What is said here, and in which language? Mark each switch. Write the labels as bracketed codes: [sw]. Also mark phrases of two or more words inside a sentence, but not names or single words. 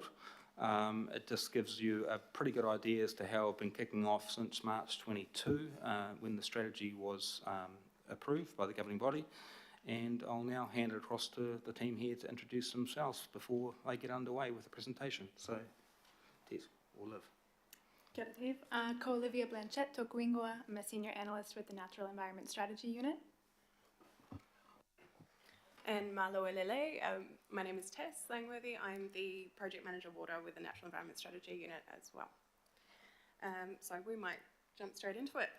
[en] It just gives you a pretty good idea as to how it's been kicking off since March 22 when the strategy was approved by the governing body. And I'll now hand it across to the team here to introduce themselves before they get underway with the presentation. So, Tess or Liv. [mi] Kia ora, Dave. Ko Olivia Blanchett, tōku ingoa. [en] I'm a Senior Analyst with the Natural Environment Strategy Unit. And Marlowe Lele, my name is Tess Langworthy. I'm the Project Manager Water with the Natural Environment Strategy Unit as well. So we might jump straight into it.